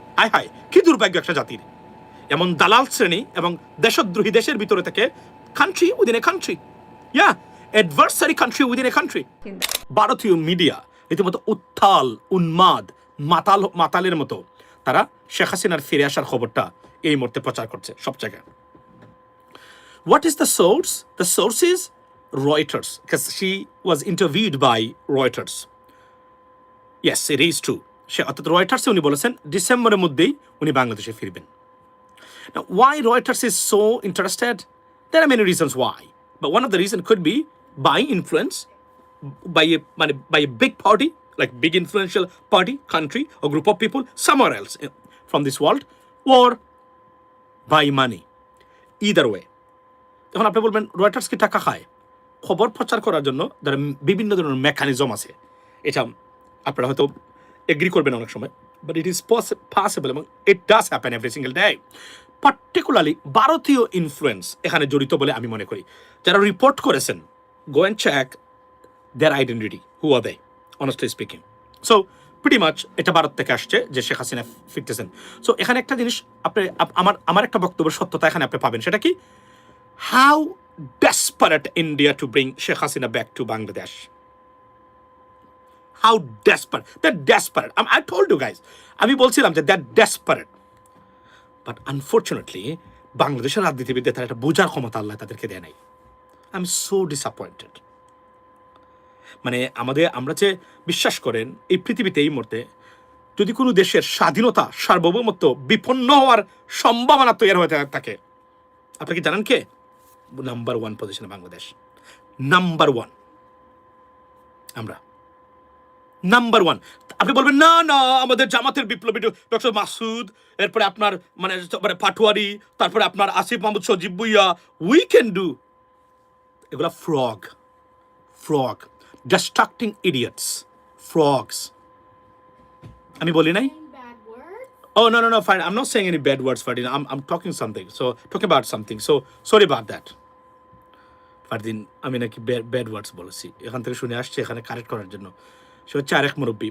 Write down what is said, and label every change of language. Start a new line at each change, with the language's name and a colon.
Bangla: হায় হায়, কি দুর্ভাগ্য একটা জাতির, এমন দালাল শ্রেণী এবং দেশদ্রোহী দেশের ভিতরে থেকে
English: country within a country,
Bangla: adversary country within a country. ভারতীয় মিডিয়া রীতিমতো উত্তাল, উন্মাদ, মাতালের মতো তারা শেখ হাসিনার ফিরে আসার খবরটা এই মুহূর্তে প্রচার করছে সব জায়গায়।
English: What is the source? The source is Reuters, because she was interviewed by Reuters. Yes, it is true.
Bangla: সে অর্থাৎ রয়টার্সে উনি বলেছেন ডিসেম্বরের মধ্যেই উনি বাংলাদেশে ফিরবেন।
English: Now, why Reuters is so interested? There are many reasons why, but one of the reasons could be by influence, by a big party, like big influential party, country, or group of people somewhere else from this world, or by money. Either way.
Bangla: এখন আপনি বলবেন Reuters কি টাকা খায়? খবর প্রচার করার জন্য যারা বিভিন্ন ধরনের মেকানিজম আছে, এটা আপনারা হয়তো এগ্রি করবেন অনেক সময়,
English: but it is possible
Bangla: এবং
English: It does happen every single day.
Bangla: Particularly ভারতীয় ইনফ্লুয়েন্স এখানে জড়িত বলে আমি মনে করি। যারা রিপোর্ট করেছেন,
English: Go and check their identity, who are they, honestly speaking.
Bangla: So pretty much এটা ভারত থেকে আসছে যে শেখ হাসিনা ফিরতেছেন। সো এখানে একটা জিনিস আপনি আমার একটা বক্তব্যের সত্যতা এখানে আপনি পাবেন, সেটা কি?
English: How desperate India to bring Sheikh Hasina back to Bangladesh. How desperate. They're desperate. I told you guys.
Bangla: আমি বলছিলাম যে
English: they're desperate. But unfortunately,
Bangla: বাংলাদেশের রাজনীতিবিদদের তারা একটা বোঝার ক্ষমতা আল্লাহ তাদেরকে দেয় নাই।
English: I'm so disappointed.
Bangla: মানে আমরা যে বিশ্বাস করেন এই পৃথিবীতে এই মুহূর্তে যদি কোনো দেশের স্বাধীনতা, সার্বভৌমত্ব বিপন্ন হওয়ার সম্ভাবনা তৈরি হয়ে থাকে, আপনি কি জানেন কে নাম্বার 1 পজিশনে? বাংলাদেশ নাম্বার 1। আমরা নাম্বার 1। আপনি বলবেন না না আমাদের জামাতের বিপ্লবী ডক্টর মাসুদ, এরপরে আপনার মানে পাটোয়ারি, তারপরে আপনার আসিফ মাহমুদ সজীব ভুইয়া,
English: We can do. এগুলা frog distracting idiots, frogs.
Bangla: আমি বলি নাই?
English: Oh, no, fine. I'm not saying any bad words, Fardin. I'm talking about something. So, sorry about that.
Bangla: Fardin, আমি নাকি bad words বলেছি। এখান থেকে শুনে আসছে এখানে কারেক্ট করার জন্য। সে হচ্ছে আরেক মুরব্বী।